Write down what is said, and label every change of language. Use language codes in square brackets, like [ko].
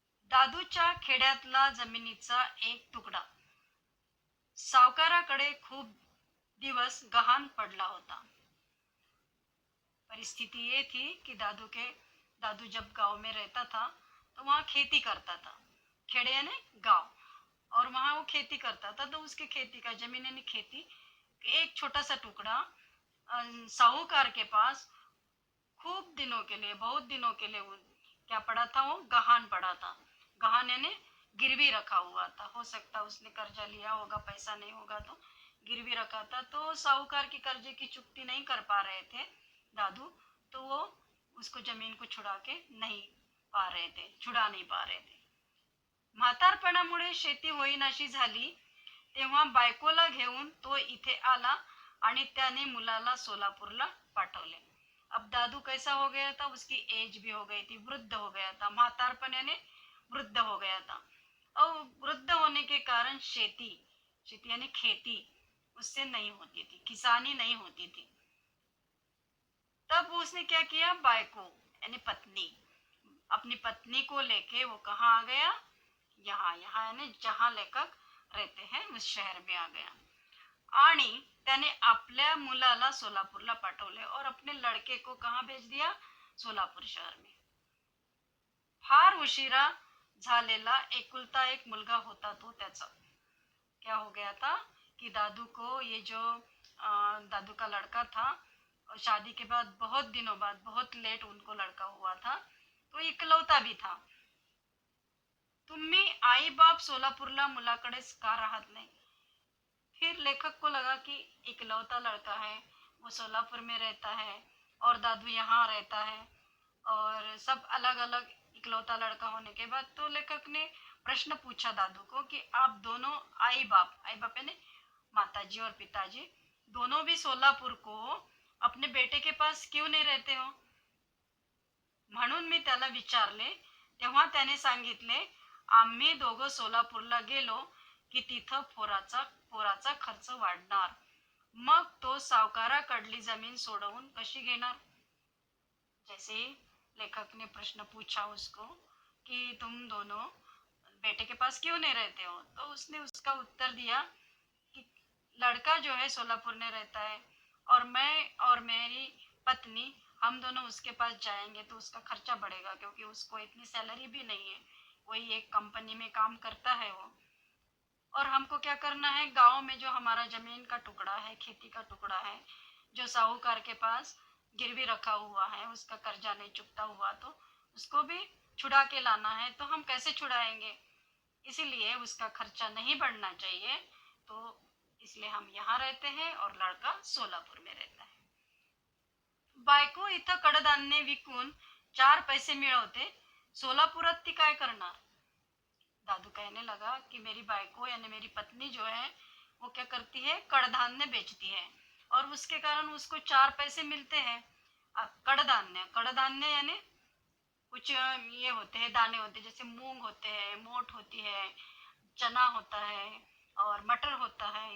[mr] दादूच्या खेड्यातला जमिनीचा एक तुकडा सावकाराकडे खूप दिवस गहाण पडला होता। [hi] परिस्थिति ये थी कि दादू जब गांव में रहता था तो वहाँ खेती करता था। खेड़े यानी गांव, और वहाँ वो खेती करता था। तो उसके खेती का जमीन यानी खेती एक छोटा सा टुकड़ा साहूकार के पास खूब दिनों के लिए, बहुत दिनों के लिए वो क्या पड़ा था, वो गहान पड़ा था। गहान यानी गिरवी रखा हुआ था। हो सकता उसने कर्जा लिया होगा, पैसा नहीं होगा तो गिरवी रखा था। तो साहूकार की कर्जे की चुकती नहीं कर पा रहे थे दादू, तो वो उसको जमीन को छुड़ा नहीं पा रहे थे। [mr] म्हातारपणामुळे शेती होईनाशी झाली तेव्हा बायकोला घेऊन तो इथे आला आणि त्याने मुलाला सोलापुरला पाठवले। [hi] अब दादू कैसा हो गया था, उसकी एज भी हो गई थी, वृद्ध हो गया था। म्हातारपण यानी वृद्ध हो गया था और वृद्ध होने के कारण शेती शेती यानी खेती उससे नहीं होती थी, किसानी नहीं होती थी। तब उसने क्या किया, बायको यानी पत्नी, अपनी पत्नी को लेके वो कहाँ आ गया, यहाँ यहाँ यानी जहाँ लेखक रहते हैं उस शहर में आ गया [mr] आणि त्याने आपल्या मुलाला सोलापूरला पाठवले [hi] और अपने लड़के को कहाँ भेज दिया, सोलापूर शहर में। [mr] फार उशिरा झालेला एकुलता एक मुलगा होता तो त्याचा। [hi] क्या हो गया था कि दादू को ये जो दादू का लड़का था, शादी के बाद बहुत दिनों बाद, बहुत लेट उनको लड़का हुआ था, तो इकलौता भी था। [mr] तुम्ही आई बाप सोलापुरला मुलाकडेच का राहत नाही। [hi] फिर लेखक को लगा कि इकलौता लड़का है, वो सोलापुर में रहता है और दादू यहाँ रहता है और सब अलग अलग इकलौता लड़का होने के बाद तो लेखक ने प्रश्न पूछा दादू को कि आप दोनों आई बाप यानी माताजी और पिताजी दोनों भी सोलापुर को अपने बेटे के पास क्यों नहीं रहते हो। [mr] म्हणून मी त्याला विचारले तेव्हा त्याने सांगितले, आम्ही दोघं सोलापूरला गेलो की तिथं पोराचा खर्च वाढणार. मग तो सावकाराकडली जमीन सोडवून कशी घेणार? [hi] जैसे लेखक ने प्रश्न पूछा उसको कि तुम दोनों बेटे के पास क्यों नहीं रहते हो, तो उसने उसका उत्तर दिया कि लड़का जो है सोलापुर में रहता है और मैं और मेरी पत्नी हम दोनों उसके पास जाएंगे तो उसका खर्चा बढ़ेगा, क्योंकि उसको इतनी सैलरी भी नहीं है, वही एक कंपनी में काम करता है वो। और हमको क्या करना है, गांव में जो हमारा जमीन का टुकड़ा है, खेती का टुकड़ा है, जो साहूकार के पास गिरवी रखा हुआ है, उसका कर्जा नहीं चुकता हुआ, तो उसको भी छुड़ा के लाना है। तो हम कैसे छुड़ाएंगे? इसीलिए उसका खर्चा नहीं बढ़ना चाहिए, तो इसलिए हम यहाँ रहते हैं और लड़का सोलापुर में रहता है। [mr] बायको इथं कडधान्य विकून 4 पैसे मिळवते, सोलापुरात ती काय करणार? [hi] दादू कहने लगा कि मेरी बायको यानी मेरी पत्नी जो है वो क्या करती है, कडधान्य बेचती है और उसके कारण उसको 4 पैसे मिलते हैं। अब कडधान्य कडधान्य यानी कुछ ये होते हैं, दाने होते हैं, जैसे मूंग होते हैं, मोट होती है, चना होता है और मटर होता है।